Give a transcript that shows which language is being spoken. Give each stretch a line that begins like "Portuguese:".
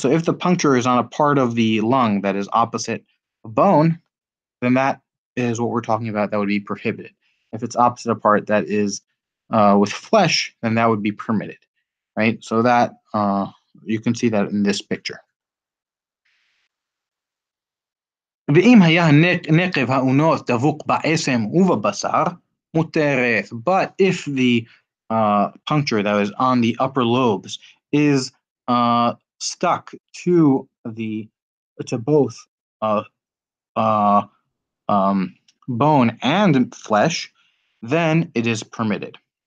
English: So if the puncture is on a part of the lung that is opposite a bone, then that is what we're talking about. That would be prohibited. If it's opposite a part that is with flesh, then that would be permitted, right? So that you can see that in this picture.
Hebrew: ואם היה נקב האונוס דבוק בעשם ובבשר, מותרת.
English: But if the puncture that is on the upper lobes is stuck to both bone and flesh, then it is permitted.